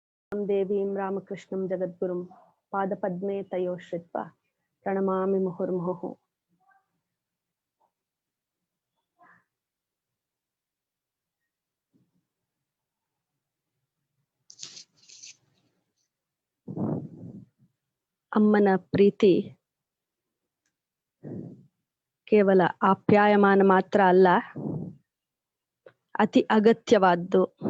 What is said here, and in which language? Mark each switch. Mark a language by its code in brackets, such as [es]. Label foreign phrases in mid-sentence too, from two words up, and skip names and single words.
[sa] ದೇವೀಂ ರಾಮಕೃಷ್ಣಂ ಜಗದ್ಗುರುಂ ಪಾದಪದ್ಮೇ ತಯೋ ಶ್ರಿತ್ವಾ ಪ್ರಣಮಾಮಿ ಮುಹುರ್ಮುಹುಃ. [kn] ಅಮ್ಮನ ಪ್ರೀತಿ ಕೇವಲ ಆಪ್ಯಾಯಮಾನ ಮಾತ್ರ ಅಲ್ಲ, ಅತಿ ಅಗತ್ಯವಾದ್ದು.